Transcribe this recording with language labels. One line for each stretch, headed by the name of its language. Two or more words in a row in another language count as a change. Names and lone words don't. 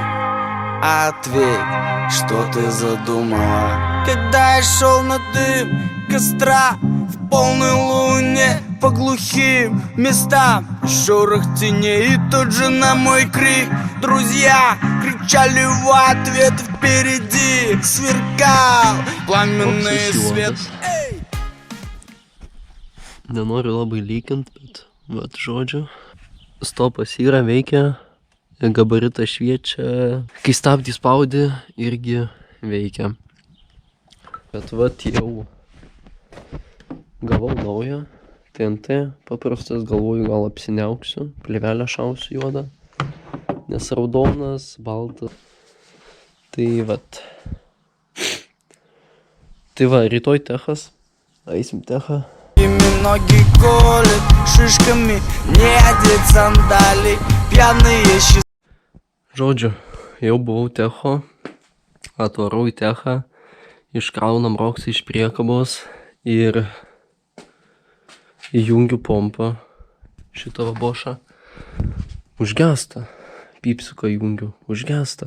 Russian: Ответь, что ты задумала, когда я шел на дым костра в полной по глухим местам. Шорох теней и тут же на мой крик друзья кричали в ответ. Впереди сверкал пламенный свет.
Lithuanian: Nenoriu labai lygint, bet vat žodžiu. Stopas yra, veikia, gabaritas šviečia, kai stabdį spaudi, irgi veikia. Bet vat jau gavau naują TNT, paprastas, galvoju gal apsiniauksiu, plėvelę šausiu juodą, nes raudonas, baltas. Tai vat. Tai va, rytoj techas, eisim techą.
Russian: Ноги колят шишками, не одеть сандалий, пьяные счастливые.
Lithuanian: Žodžiu, jau buvau techo, atvarau į techą, iškraunam roksą iš priekabos ir įjungiu pompą, šitą bošą. Užgesta, pypsiuką įjungiu, užgesta.